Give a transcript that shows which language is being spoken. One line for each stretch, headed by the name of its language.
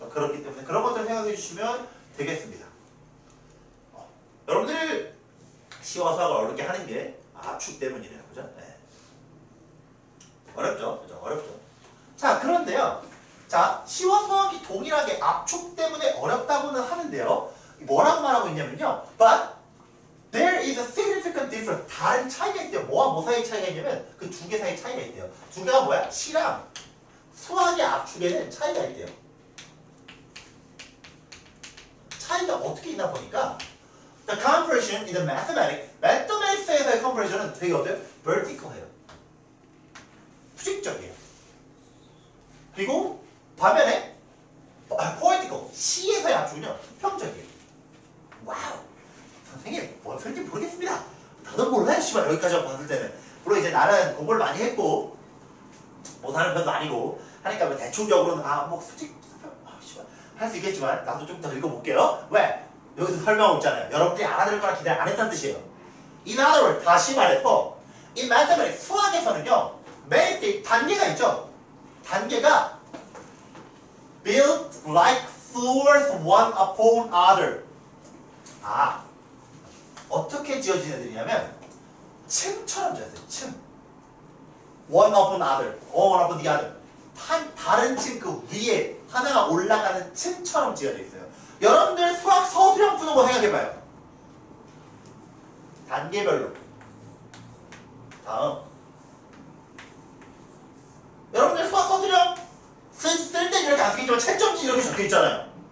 Korean: 그렇기 때문에 그런 것들 생각해 주시면 되겠습니다. 여러분들 시와 수학을 어렵게 하는 게 압축 때문이래요. 그죠? 네. 어렵죠? 그죠? 어렵죠. 자, 그런데요. 자, 시와 수학이 동일하게 압축 때문에 어렵다고는 하는데요. 뭐라고 말하고 있냐면요.
English: But there is a significant difference.
Korean: 다른 차이가 있대요. 뭐와 뭐 사이의 차이가 있냐면 그 두 개 사이의 차이가 있대요. 두 개가 뭐야? 시랑 수학의 압축에는 차이가 있대요. 차이가 어떻게 있나 보니까
English: The compression in the mathematics,
Korean: mathematics에서의 compression은 되게 어때요? vertical해요. 수직적이에요. 그리고 반면에 poetical, 시에서의 압축은요 수평적이에요. 와우, 선생님 뭔 소리인지 모르겠습니다. 나도 몰라요. 씨발 여기까지 봤을 때는 물론 이제 나는 공부를 많이 했고 못하는 편도 아니고 하니까 뭐 대충적으로는 뭐 수직 할 수 있겠지만 나도 좀 더 읽어볼게요. 왜? 여기서 설명하고 있잖아요. 여러분들이 알아들을 거라 기대 안 했다는 뜻이에요.
English: In other words,
Korean: 다시 말해서 이 mathematics, 수학에서는요 매일 단계가 있죠. 단계가
English: built like floors one upon other.
Korean: 어떻게 지어진 애들이냐면 층처럼 지었어요. 층.
English: one upon other, one upon the other.
Korean: 다른 층 그 위에 하나가 올라가는 층처럼 지어져 있어요. 여러분들 수학 서술형 푸는 거 생각해봐요. 단계별로. 다음. 여러분들 수학 서술형 쓸 때 이렇게 안 쓰겠지만 채점지 이렇게 적혀있잖아요.